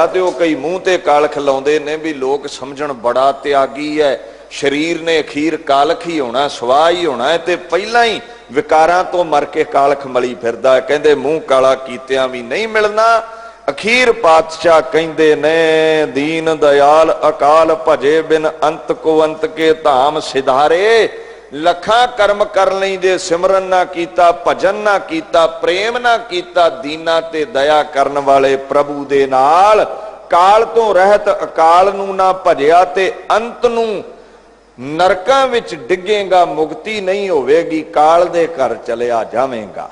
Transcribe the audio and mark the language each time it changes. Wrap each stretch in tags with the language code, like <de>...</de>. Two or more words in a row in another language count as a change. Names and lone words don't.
<pa>ਤੇ ਉਹ ਕਈ ਮੂੰਹ ਤੇ ਕਾਲਖ ਲਾਉਂਦੇ ਨੇ ਭੀ ਲੋਕ ਸਮਝਣ ਬੜਾ ਤਿਆਗੀ ਹੈ। ਸਰੀਰ ਨੇ ਅਖੀਰ ਕਾਲਖ ਹੀ ਹੋਣਾ, ਸੁਆਹ ਹੀ ਹੋਣਾ ਹੈ, ਤੇ ਪਹਿਲਾ ਹੀ ਵਿਕਾਰਾਂ ਤੋਂ ਮਰ ਕੇ ਕਾਲਖ ਮਲੀ ਫਿਰਦਾ ਹੈ। ਕਹਿੰਦੇ ਮੂੰਹ ਕਾਲਾ ਕੀਤਿਆਂ ਭੀ ਨਹੀਂ ਮਿਲਣਾ। ਅਖੀਰ ਪਾਤਸ਼ਾਹ ਕਹਿੰਦੇ ਨੇ ਦੀਨ ਦਇਆਲ ਅਕਾਲ ਭਜੇ ਬਿਨ ਅੰਤ ਕੋ ਅੰਤ ਕੇ ਧਾਮ ਸਿਧਾਰੇ। ਲੱਖਾ ਕਰਮ ਕਰ ਲੈਂਦੇ ਸਿਮਰਨ ਨਾ ਕੀਤਾ, ਭਜਨ ਨਾ ਕੀਤਾ, ਪ੍ਰੇਮ ਨਾ ਕੀਤਾ, ਦੀਨਾਂ ਤੇ ਦਇਆ ਕਰਨ ਵਾਲੇ ਪ੍ਰਭੂ ਦੇ ਨਾਲ। ਕਾਲ ਤੋਂ ਰਹਿਤ ਅਕਾਲ ਨੂੰ ਨਾ ਭਜਿਆ ਤੇ ਅੰਤ ਨੂੰ ਨਰਕਾਂ ਵਿਚ ਡਿੱਗੇਗਾ, ਮੁਕਤੀ ਨਹੀਂ ਹੋਵੇਗੀ, ਕਾਲ ਦੇ ਘਰ ਚਲਿਆ ਜਾਵੇਗਾ।</pa>